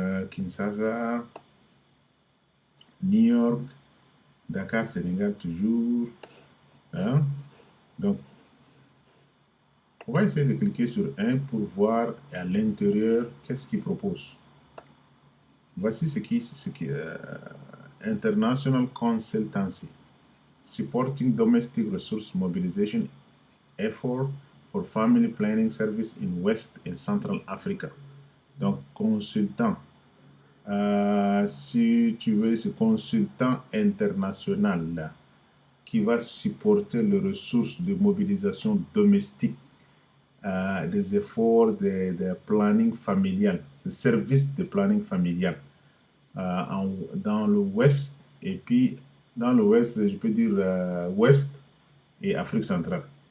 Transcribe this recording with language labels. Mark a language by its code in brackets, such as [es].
[fr] Kinshasa, New York, Dakar, Sénégal toujours. Hein? Donc, on va essayer de cliquer sur un pour voir à l'intérieur qu'est-ce qu'il propose. [en] Voici ce qui International Consultancy, supporting domestic resource mobilization effort for family planning service in West and Central Africa. [fr] Donc, consultant. Si tu veux, ce consultant international là, qui va supporter les ressources de mobilisation domestique, des efforts de planning familial, ce service de planning familial dans le Ouest, et puis dans le Ouest, je peux dire Ouest et Afrique centrale.